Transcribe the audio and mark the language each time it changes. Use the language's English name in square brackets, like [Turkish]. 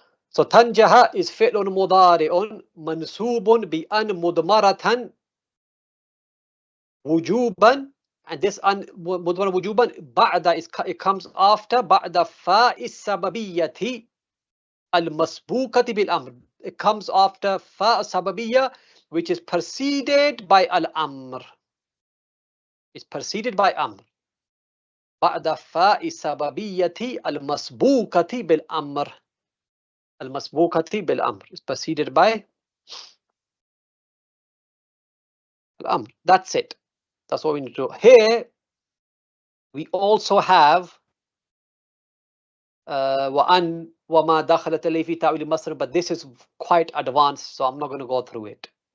[Arabic] So تنجح is فعل مضارع منصوب بأن مضمرة وجوبا, and this مضمرة وجوبا بعد [English] it comes after [Arabic] بعد فاء السببية المسبوقة بالأمر. [English] It comes after [Arabic] فاء السببية [English] which is preceded by al-amr. It's preceded by amr. [Arabic] بعد فاء السببية المسبوقة بالأمر. المسبوقة بالأمر [English] is preceded by al-amr. That's it. That's what we need to do. Here we also have [Arabic] وأن وما دخلت إليه في تأويل مصر, [English] but this is quite advanced, so I'm not going to go through it.